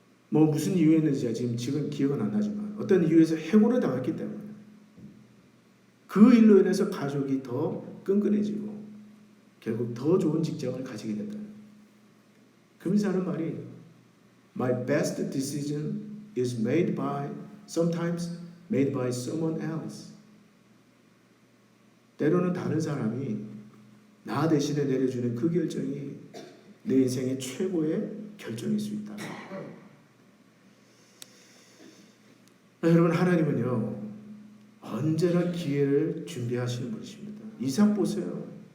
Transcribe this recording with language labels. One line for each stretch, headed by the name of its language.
Korean: 뭐 무슨 이유였는지 지금 기억은 안 나지만 어떤 이유에서 해고를 당했기 때문에 그 일로 인해서 가족이 더 끈끈해지고 결국 더 좋은 직장을 가지게 된다. 그러면서 하는 말이
English: My best decision is sometimes made by someone else.
Korean: 때로는 다른 사람이 나 대신에 내려주는 그 결정이 내 인생의 최고의 결정일 수 있다. 여러분, 하나님은요 언제나 기회를 준비하시는 분이십니다. 이삭 보세요.